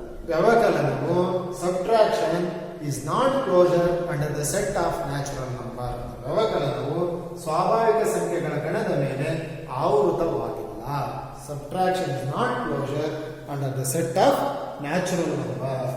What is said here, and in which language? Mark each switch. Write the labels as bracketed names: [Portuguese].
[English] ವ್ಯವಕಲನವು subtraction is not closure under the set of natural number. [Kannada] ವ್ಯವಕಲನವು ಸ್ವಾಭಾವಿಕ ಸಂಖ್ಯೆಗಳ ಗಣದ ಮೇಲೆ ಆವೃತವಾಗಿಲ್ಲ. [English] Subtraction is not closure under the set of natural number.